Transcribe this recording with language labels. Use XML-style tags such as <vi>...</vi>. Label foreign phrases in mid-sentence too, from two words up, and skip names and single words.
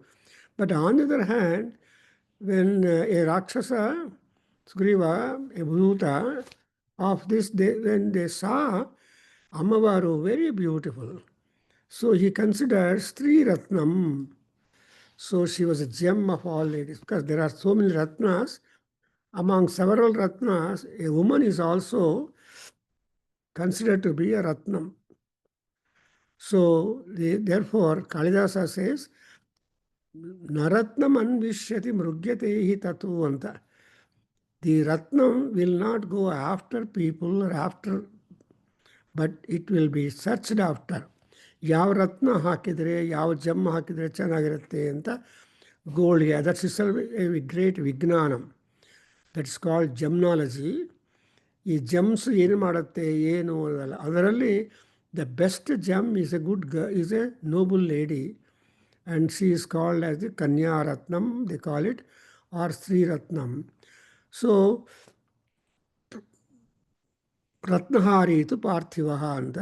<en>But on the other hand, when a Rakshasa, Sugriva, a Bhuta, of this, when they saw Ammavaru very beautiful, so he considered Sri Ratnam. So she was a gem of all ladies, because there are so many Ratnas. Among several Ratnas, a woman is also considered to be a Ratnam. So therefore, Kalidasa says,</en> <sa>Naratnam anvishyati mrugyate tatu anta.</sa> <en>The Ratnam will not go after people or after, but it will be searched after.</en> <kn>ಯಾವ ರತ್ನ ಹಾಕಿದರೆ ಯಾವ ಜಮ್ ಹಾಕಿದರೆ ಚೆನ್ನಾಗಿರುತ್ತೆ ಅಂತ ಗೋಲ್ಡ್ಗೆ,</kn> <en>that's itself a great</en> <kn>ವಿಜ್ಞಾನಂ,</kn> <en>that's called gemology.</en> <kn>ಈ ಜಮ್ಸ್ ಏನು ಮಾಡುತ್ತೆ ಏನು ಅದಲ್ಲ, ಅದರಲ್ಲಿ</kn> <en>the best gem is is a noble lady, and she is called as the Kanya Ratnam, they call it, or Sri Ratnam.</en> <sa>So Ratnahari to Parthivaha anta.</sa>